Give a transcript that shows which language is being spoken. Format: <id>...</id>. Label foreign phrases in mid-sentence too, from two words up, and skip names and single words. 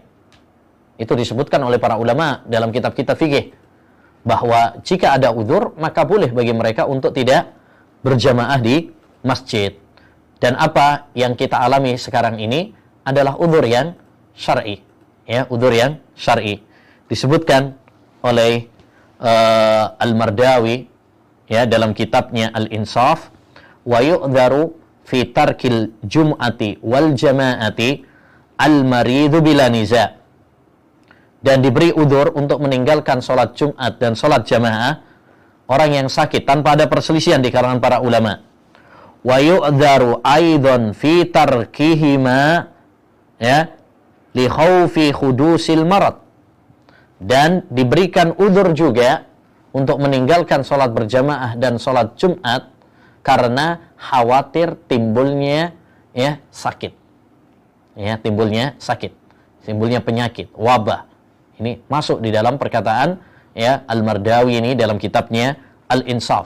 <id>Itu disebutkan oleh para ulama dalam kitab-kitab fikih bahwa jika ada udzur maka boleh bagi mereka untuk tidak berjamaah di masjid. Dan apa yang kita alami sekarang ini adalah udzur yang syar'i, udzur yang syar'i. Disebutkan oleh Al-Mardawi dalam kitabnya Al-Insaf,</id> <ar>ويعذر في ترك الجمعة والجماعة المريض بلا نزاع'.</ar> <id>Dan diberi udzur untuk meninggalkan sholat Jumat dan sholat jamaah orang yang sakit tanpa ada perselisihan di kalangan para ulama.</id> <ar>ويعذر أيضا في تركهما لخوف حدوث المرض.</ar> <id>Dan diberikan udzur juga untuk meninggalkan sholat berjamaah dan sholat Jumat karena khawatir timbulnya sakit. Timbulnya penyakit, wabah. Ini masuk di dalam perkataan Al-Mardawi ini dalam kitabnya Al-Insaf.</id>